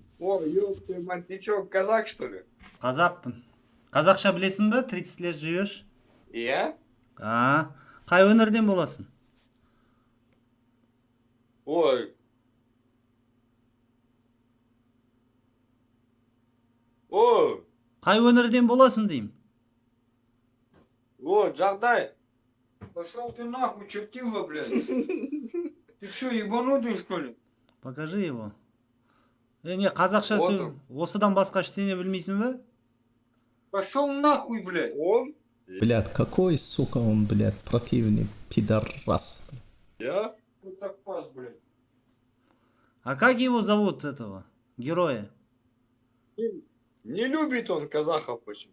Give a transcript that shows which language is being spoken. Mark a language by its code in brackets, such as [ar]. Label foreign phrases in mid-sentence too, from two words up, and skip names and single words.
[ru] О, ёб твою мать, ты чё, казак, что ли? [kk] Қазақпын. Қазақша білесің бе? [ru] 30 лет живешь? Я? [kk] Қай өңірден боласың? Ой. О, Қай өңірден боласың деймін? о, Джагдай. [ru] Пошел ты нахуй, чертила, блядь. Ты чё, ебанутый, что ли? Покажи его. Не, [kk] қазақша [ru] Вот [kk] сөйл. Осыдан басқа ештеңе білмейсің бе? [ru] Пошел нахуй, блядь. Он? Блядь, какой, сука, он, блядь, противный пидорас. Я? Вот так пас, блядь. А как его зовут, этого героя? Не любит он казахов почему.